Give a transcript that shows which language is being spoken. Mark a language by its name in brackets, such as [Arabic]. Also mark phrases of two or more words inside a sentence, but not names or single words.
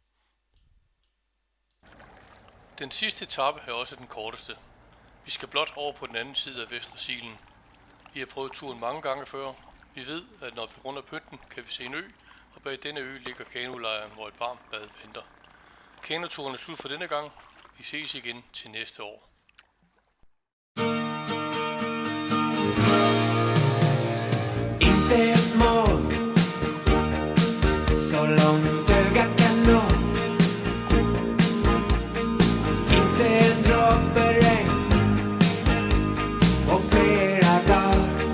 [Danish] Den sidste etape er også den korteste. Vi skal blot over på den anden side af Vestre Silen. Vi har prøvet turen mange gange før. Vi ved, at når vi runder pynten, kan vi se en ø, og bag denne ø ligger kanolejren, hvor et varmt bad venter. Kanoturen er slut for denne gang. Vi ses igen til næste år. [Swedish] Inte ett mål så långt ögat kan nå. Inte en droppe regn på flera dagar.